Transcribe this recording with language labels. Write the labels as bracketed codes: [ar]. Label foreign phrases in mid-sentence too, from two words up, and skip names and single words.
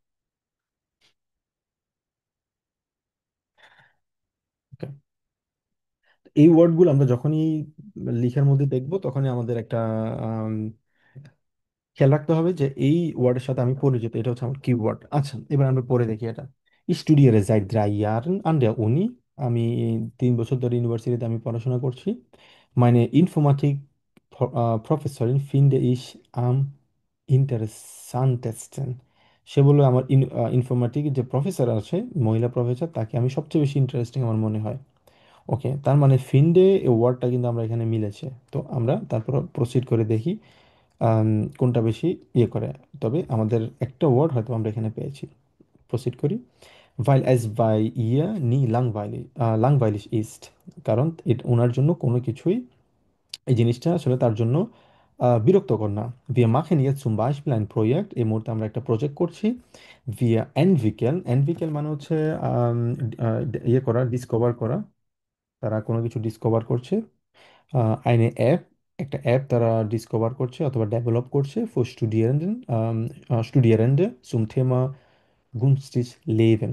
[bn] ওকে, এই ওয়ার্ডগুলো আমরা যখনই লিখার মধ্যে দেখবো তখনই আমাদের একটা খেয়াল রাখতে হবে যে এই ওয়ার্ডের সাথে আমি পরিচিত, এটা হচ্ছে আমার কিওয়ার্ড। আচ্ছা, এবার আমরা পড়ে দেখি এটা। [de] studiere seit 3 Jahren an der Uni, [bn] আমি 3 বছর ধরে ইউনিভার্সিটিতে আমি পড়াশোনা করছি। [de] Meine Informatik Professorin finde ich am interessantesten, [bn] সে বললো আমার ইনফরমেটিক যে প্রফেসর আছে, মহিলা প্রফেসর, তাকে আমি সবচেয়ে বেশি ইন্টারেস্টিং আমার মনে হয়। ওকে, তার মানে ফিন্ডে এই ওয়ার্ডটা কিন্তু আমরা এখানে মিলেছে। তো আমরা তারপর প্রসিড করে দেখি আম, কোনটা বেশি ইয়ে করে। তবে আমাদের একটা ওয়ার্ড হয়তো আমরা এখানে পেয়েছি। প্রসিড করি। [de] weil es bei ihr nie langweilig ist, [bn] কারণ ওনার জন্য কোনো কিছুই, এই জিনিসটা আসলে তার জন্য বিরক্তকর না। [de] wir machen jetzt zum Beispiel ein Projekt, [bn] এই মুহূর্তে আমরা একটা প্রজেক্ট করছি। [de] wir entwickeln [bn] মানে হচ্ছে ইয়ে করা, ডিসকভার করা, তারা কোনো কিছু ডিসকভার করছে। [de] eine App, [bn] একটা অ্যাপ তারা ডিসকভার করছে অথবা ডেভেলপ করছে [de] for Studierende zum Thema günstig leben.